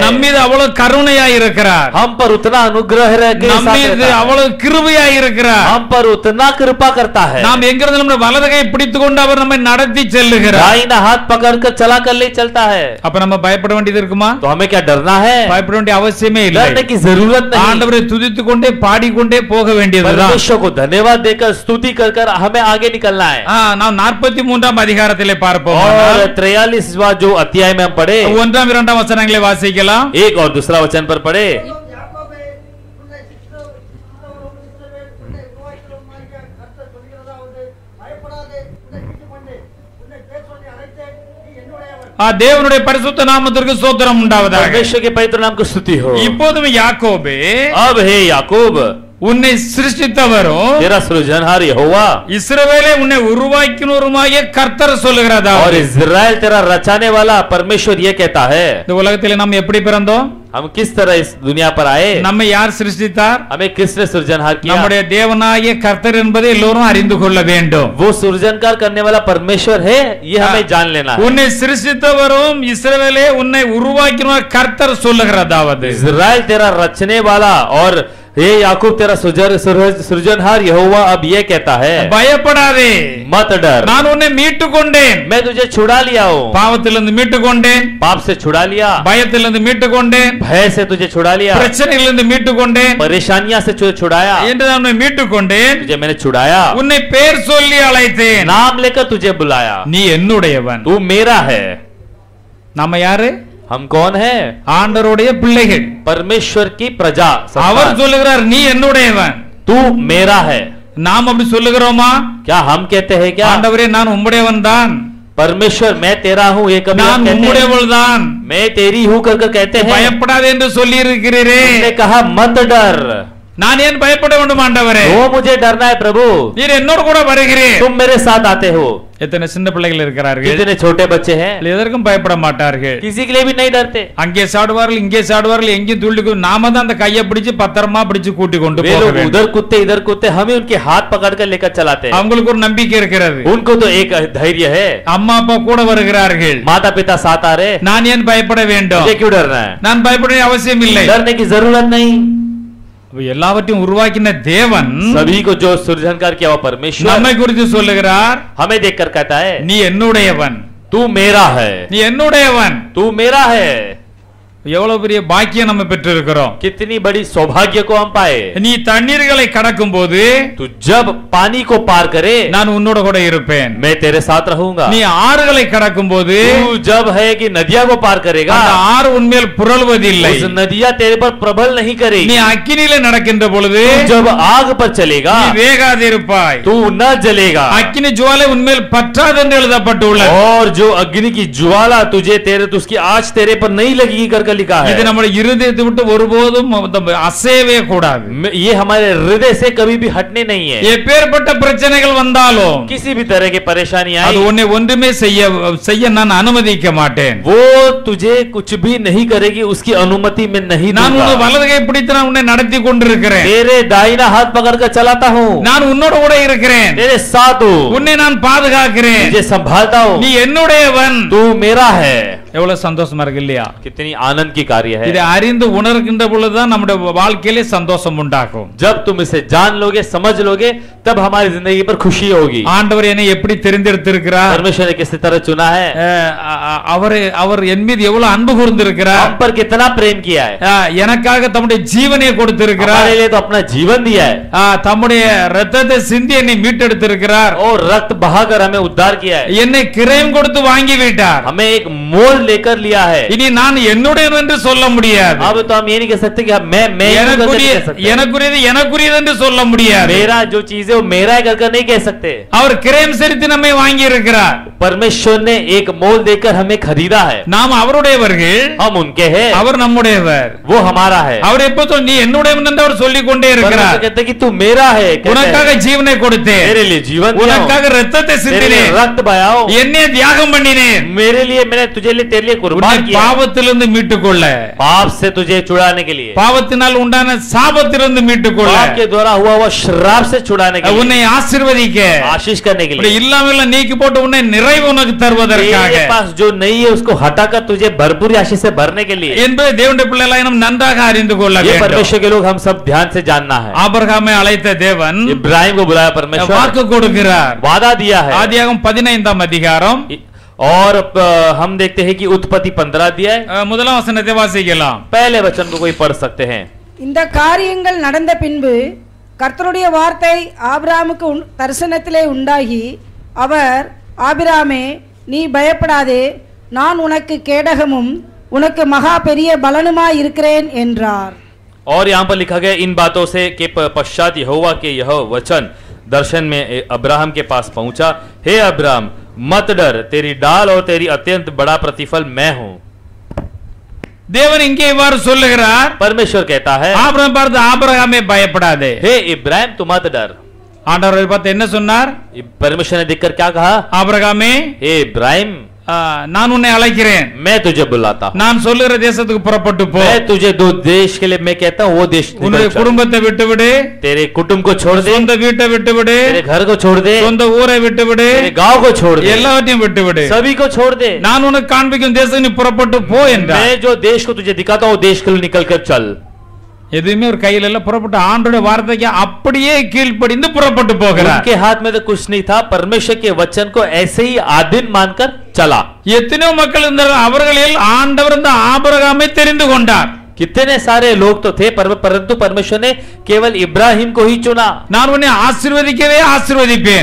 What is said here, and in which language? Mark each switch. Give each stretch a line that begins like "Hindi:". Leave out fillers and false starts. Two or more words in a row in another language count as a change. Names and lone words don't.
Tamil: நம் மீது அவ்வளவு கருணையாய் இருக்கிறார்.
Hindi: हम पर उतना अनुग्रह के
Tamil: நம்
Hindi: साथ
Tamil: மீது
Hindi: रहता है।
Tamil: அவ்வளவு கிருபையாய் இருக்கிறார்.
Hindi: हम पर उतना कृपा करता है।
Tamil: நாம் எங்கிருந்து நம்முடைய வலது கையை பிடித்துக் கொண்டு அவர் நம்மை நடத்தி செல்லுகிறார்.
Hindi: दाहिना हाथ पकड़कर चला कर ले चलता है।
Tamil: அப்ப நம்ம பயப்பட வேண்டியது இருக்குமா?
Hindi: तो हमें क्या डरना है?
Tamil: பயப்பட வேண்டிய அவசியமே இல்லை.
Hindi: डरने की जरूरत नहीं।
Tamil: ஆண்டவரை துதித்துக் கொண்டே பாடிக்கொண்டே போக வேண்டியதுதான்.
Hindi: परमेश्वर को धन्यवाद देकर स्तुति कर कर हमें आगे निकलना है।
Tamil: நாம் 43ஆம் அதிகாரத்திலே பார்ப்போம்.
Hindi: और 43वां जो अध्याय में हम पढ़े
Tamil: 1ஆம் 2ஆம் வசனங்களை வாசிக்கலாம்.
Hindi: एक और दूसरा वचन पर पढ़े।
Tamil: தேவனுடைய பரிசுத்த நாமத்திற்கு ஸ்தோத்திரம் உண்டாவதாக.
Hindi: परमेश्वर के पवित्र नाम को स्तुति हो।
Tamil: இப்போதும் யாக்கோபே,
Hindi: अब हे याकूब,
Tamil: உன்னை சிருஷ்டித்தவரும்
Hindi: तेरा सृजनहार यहोवा
Tamil: இஸ்ரவேலை உன்னை உருவாக்கினவருமாகிய கர்த்தர் சொல்லுகிறதா.
Hindi: और इज़राइल तेरा रचाने वाला परमेश्वर ये कहता है।
Tamil: இந்த உலகத்திலே நாம் எப்படி பிறந்தோம்?
Hindi: हम किस तरह इस दुनिया पर आए?
Tamil: நம்மை யார் சிருஷ்டித்தார்?
Hindi: हमें किसने सृजनहार किया?
Tamil: நம்முடைய தேவனாகிய கர்த்தர் என்பதை எல்லோரும் அறிந்து கொள்ள வேண்டும்.
Hindi: वो सृजनकार करने वाला परमेश्वर है, ये हमें जान लेना है।
Tamil: உன்னை சிருஷ்டித்தவரும் இஸ்ரவேலே உன்னை உருவாக்கினவர் கர்த்தர் சொல்லுகிறதாவது.
Hindi: इज़राइल तेरा रचने वाला और हे याकूब तेरा सृजनहार यहोवा अब ये कहता है,
Tamil: பயப்படாதே,
Hindi: मत डर,
Tamil: நான் உன்னை மீட்டுக் கொண்டேன்.
Hindi: मैं तुझे छुड़ा लिया हूँ।
Tamil: பாவத்திலிருந்து மீட்டுக் கொண்டேன்,
Hindi: पाप से छुड़ा लिया,
Tamil: பயத்திலிருந்து மீட்டுக் கொண்டேன்,
Hindi: भय से तुझे छुड़ा लिया,
Tamil: பிரச்சனையிலிருந்து மீட்டுக் கொண்டேன்,
Hindi: परेशानियां से तुझे छुड़ाया,
Tamil: என்று நான் உன்னை மீட்டுக் கொண்டேன்.
Hindi: तुझे मैंने छुड़ाया,
Tamil: உன்னை பேர் சொல்லி அழைத்தேன்.
Hindi: नाम लेकर तुझे बुलाया,
Tamil: நீ என்னுடையவன்.
Hindi: तू मेरा है।
Tamil: நாம யாரு?
Hindi: हम कौन है?
Tamil: ஆண்டவருடைய பிள்ளைகள்.
Hindi: परमेश्वर की प्रजा,
Tamil: அவர் சொல்லுகிறார் நீ என்னுடையவன்.
Hindi: तू मेरा है।
Tamil: நாம் அப்படி சொல்லுகிறோமா?
Hindi: क्या हम कहते हैं क्या?
Tamil: ஆண்டவரே நான் உம்முடையவன் தான்,
Hindi: परमेश्वर मैं तेरा हूँ, ये कभी हम
Tamil: நான்
Hindi: कहते हैं?
Tamil: உம்முடையவள் தான்,
Hindi: मैं तेरी हूँ करके कहते हैं।
Tamil: பயப்படாதே என்று சொல்லி இருக்கிறீரே.
Hindi: उसने कहा मत डर।
Tamil: நான் ஏன் பயப்பட வேண்டும் ஆண்டவரே?
Hindi: वो मुझे डरना है प्रभु,
Tamil: நீர் என்னோடு கூட வருகிறீர்.
Hindi: तुम मेरे साथ आते हो।
Tamil: எத்தனை சின்ன பிள்ளைகள் இருக்கிறார்கள்,
Hindi: कितने छोटे बच्चे हैं,
Tamil: எதற்கும் பயப்பட மாட்டார்கள்.
Hindi: किसी के लिए भी नहीं डरते।
Tamil: அங்கே சாடுவார்கள் இங்கே சாடுவார்கள் எங்கேயும் துள்ளி நாம தான் அந்த கையை பிடிச்சு பத்திரமா பிடிச்சு கூட்டி கொண்டு
Hindi: वे
Tamil: போக
Hindi: लोग
Tamil: வேண்டும்.
Hindi: उधर कूदते इधर कूदते, हमें उनके हाथ पकड़कर लेकर चलाते हैं।
Tamil: அவங்களுக்கு ஒரு நம்பிக்கை இருக்கிறது.
Hindi: उनको तो एक धैर्य है,
Tamil: அம்மா அப்பா கூட வருகிறார்கள்.
Hindi: माता पिता साथ आ रहे,
Tamil: நான் ஏன் பயப்பட வேண்டும்?
Hindi: मुझे क्यों डरना है?
Tamil: நான் பயப்பட வேண்டிய அவசியம் இல்லை.
Hindi: डरने की जरूरत नहीं।
Tamil: எல்லாவற்றையும் உருவாக்கின தேவன்
Hindi: सभी को जो सृजनकार किया वो परमेश्वर
Tamil: நம்மை குறித்து சொல்லுகிறார்,
Hindi: हमें देखकर कहता है,
Tamil: நீ என்னுடையவன்,
Hindi: तू मेरा है,
Tamil: நீ என்னுடையவன்.
Hindi: तू मेरा है।
Tamil: எவ்வளவு பெரிய பாக்கியம் நம்ம பெற்றிருக்கிறோம்.
Hindi: कितनी बड़ी सौभाग्य को हम पाए।
Tamil: நீ தண்ணீர்களை கடக்கும் போது
Hindi: तू जब पानी को पार करे,
Tamil: நான் உன்னோட கூட இருப்பேன்.
Hindi: मैं तेरे साथ रहूंगा।
Tamil: நீ ஆறுகளை கடக்கும் போது
Hindi: तू जब है कि नदियां को पार करेगा,
Tamil: அந்த ஆறு உன்மேல் புரள்வதில்லை.
Hindi: उस नदियां तेरे पर प्रबल नहीं करेगी।
Tamil: நீ அக்கினியில நடக்கின்ற பொழுது
Hindi: तू जब आग पर चलेगा,
Tamil: நீ வேகாதிருப்பாய்.
Hindi: तू न जलेगा।
Tamil: அக்கினி ஜுவாலை உன்மேல் பற்றாது என்று எழுதப்பட்டுள்ளது.
Hindi: और जो अग्नि की ज्वाला तुझे उसकी आँच तेरे पर नहीं लगेगी करके लिखा है।
Tamil: இது நம்முடைய இருதயத்தை விட்டு ஒருபோதும் அசையவே கூடாது.
Hindi: ये हमारे हृदय से कभी भी हटने नहीं है।
Tamil: எப்பேற்பட்ட பிரச்சனைகள் வந்தாலும்
Hindi: किसी भी तरह की परेशानी
Tamil: அது
Hindi: आए,
Tamil: உன்னை ஒன்றுமே செய்ய நான் அனுமதிக்க மாட்டேன்.
Hindi: वो तुझे कुछ भी नहीं करेगी, उसकी अनुमति में नहीं
Tamil: நான்
Hindi: दूंगा।
Tamil: உன் வலது கை பிடித்து நான் உன்னை நடத்தி கொண்டிருக்கிறேன்.
Hindi: तेरे दाहिना हाथ पकड़कर चलाता हूँ,
Tamil: நான் உன்னோட கூட இருக்கிறேன்.
Hindi: तेरे साथ हूँ,
Tamil: உன்னை நான் பாதுகாக்கிறேன்.
Hindi: तुझे संभालता हूँ।
Tamil: நீ என்னுடையவன்.
Hindi: तू मेरा है।
Tamil: எவ்வளவு சந்தோஷமா இருக்கு இல்லையா?
Hindi: कितनी आनंद की कार्य है।
Tamil: இதை அறிந்து உணர்கின்ற பொழுதுதான் நம்முடைய வாழ்க்கையிலே சந்தோஷம் உண்டாகும்.
Hindi: जब तुम इसे जान लोगे, समझ लोगे, तब हमारी जिंदगी पर खुशी होगी।
Tamil: ஆண்டவர் என்னை எப்படி தெரிந்தெடுத்திருக்கிறார்,
Hindi: परमेश्वर ने किस तरह चुना है,
Tamil: அவர் என் மீது எவ்வளவு அன்பு கூர்ந்திருக்கிறார்,
Hindi: हम पर कितना प्रेम किया है,
Tamil: எனக்காக தம்முடைய ஜீவனை கொடுத்திருக்கிறார்,
Hindi: हमारे लिए तो अपना जीवन दिया है,
Tamil: தம்முடைய இரத்தத்தை சிந்தி என்னை மீட்டெடுத்திருக்கிறார்,
Hindi: और रक्त बहाकर हमें उद्धार किया है,
Tamil: என்னை கிரயம் கொடுத்து வாங்கி விட்டார்.
Hindi: हमें एक मोल लेकर लिया है।
Tamil: இனி நான் என்னுடையவன் என்று சொல்ல முடியாது.
Hindi: अब तो हम ये नहीं कह सकते कि मैं
Tamil: எனக்குரியது என்று சொல்ல முடியாது.
Hindi: मेरा जो चीज है वो मेरा है कर नहीं कह सकते।
Tamil: அவர் கிரயம் செலுத்தி நம்மை வாங்கி இருக்கிறார்.
Hindi: परमेश्वर ने एक मोल देकर हमें खरीदा है।
Tamil: நாம் அவருடையவர்கள்,
Hindi: हम उनके हैं,
Tamil: அவர் நம்முடையவர்,
Hindi: वो हमारा है।
Tamil: அவர் எப்போதும் நீ என்னுடையவன் என்று அவர் சொல்லிக் கொண்டே இருக்கிறார்.
Hindi: कहते कि तू मेरा है,
Tamil: உனக்காக ஜீவனை கொடுத்தேன்,
Hindi: मेरे लिए जीवन दिया,
Tamil: உனக்காக இரத்தத்தை சிந்தினேன்,
Hindi: रक्त बहाया,
Tamil: என்னை தியாகம் பண்ணினேன்,
Hindi: मेरे लिए मैंने तुझे लिए तेरे लिए कुर्बान किया,
Tamil: பாவத்திலிருந்து மீட்டுக்கொள்ள,
Hindi: पाप से तुझे छुड़ाने के लिए,
Tamil: பாவத்தினால் உண்டான சாபத்திலிருந்து மீட்டுக்கொள்ள,
Hindi: पाप के द्वारा हुआ हुआ श्राप से छुड़ाने के लिए,
Tamil: உன்னை ஆசீர்வதிக்க,
Hindi: आशीष करने के लिए,
Tamil: இல்லாமல் நீக்கி போட்டு உன்னை நிறைவு உனக்கு தருவதற்காக,
Hindi: तेरे पास जो नहीं है उसको हटाकर तुझे भरपूर आशीष से भरने के लिए
Tamil: என்பதை தேவனுடைய பிள்ளைகளாய் நாம் நன்றாக அறிந்து கொள்ள
Hindi: ये
Tamil: வேண்டும்.
Hindi: परमेश्वर के लोग हम सब ध्यान से जानना है।
Tamil: ஆபிரகாமை அழைத்த தேவன்
Hindi: इब्राहिम को बुलाया परमेश्वर,
Tamil: வாக்கு கொடுக்கிறார்.
Hindi: वादा दिया है।
Tamil: ஆதியாகமம் 15ஆம் அதிகாரம்
Hindi: और हम देखते हैं कि उत्पत्ति 15 अध्याय
Tamil: முதலாம் வசனத்தை வாசிக்கலாம்.
Hindi: पहले वचन को कोई पढ़ सकते हैं।
Tamil: இந்த காரியங்கள் நடந்த பின்பு கர்த்தருடைய வார்த்தை ஆபிரகாமுக்கு தரிசனத்திலே உண்டாகி அவர், ஆபிரகாமே நீ பயப்படாதே, நான் உனக்கு கேடகமும் உனக்கு மகா பெரிய பலனுமாய் இருக்கிறேன் என்றார்.
Hindi: और यहाँ पर लिखा गया इन बातों से के पश्चात यहोवा के यह वचन दर्शन में अब्राहम के पास पहुंचा, हे अब्राहम मत डर, तेरी डाल और तेरी अत्यंत बड़ा प्रतिफल मैं हूं।
Tamil: தேவன் இங்கே இவ்வாறு சொல்லுகிறார்.
Hindi: परमेश्वर कहता है,
Tamil: ஆபிரகாம் பார்த்து ஆபிரகாமே பயப்படாதே,
Hindi: हे इब्राहिम तू मत डर।
Tamil: ஆண்டவர் பார்த்து என்ன சொன்னார்?
Hindi: परमेश्वर ने देखकर क्या कहा?
Tamil: ஆபிரகாமே
Hindi: हे इब्राहिम
Tamil: நான் உன்னை அழைக்கிறேன்,
Hindi: मैं तुझे बुलाता हूं,
Tamil: நான் சொல்லுகிற தேசத்துக்கு புறப்பட்டு போ,
Hindi: मैं तुझे दो देश के लिए मैं कहता हूं वो देश,
Tamil: உன்னுடைய குடும்பத்தை விட்டுவிடு,
Hindi: तेरे कुटुंब को छोड़ दे,
Tamil: சொந்த வீட்டை விட்டுவிடு,
Hindi: तेरे घर को छोड़ दे,
Tamil: சொந்த ஊரை விட்டுவிடு,
Hindi: तेरे गांव को छोड़ दे,
Tamil: எல்லாவற்றையும் விட்டுவிடு,
Hindi: सभी को छोड़ दे,
Tamil: நான் உனக்கு காண்பிக்கும் தேசம் நீ புறப்பட்டு போ என்றார்.
Hindi: मैं जो देश को तुझे दिखाता हूं देश के लिए निकल कर चल।
Tamil: எதுவுமே ஒரு கையில இல்ல, புறப்பட்டு ஆண்டோட வார்த்தைக்கு அப்படியே கீழ்ப்படிந்து புறப்பட்டு போகிறார்.
Hindi: उनके हाथ में तो कुछ नहीं था, परमेश्वर के वचन को ऐसे ही आधीन मानकर चला।
Tamil: எத்தனையோ மக்கள் இருந்தார்கள், அவர்களில் ஆண்டவர் இந்த ஆபிரகாமை தெரிந்து கொண்டார்.
Hindi: कितने सारे लोग तो थे परंतु परमेश्वर ने केवल इब्राहिम को ही चुना।
Tamil: நான் உன்னை ஆசீர்வதிக்கவே ஆசீர்வதிப்பேன்,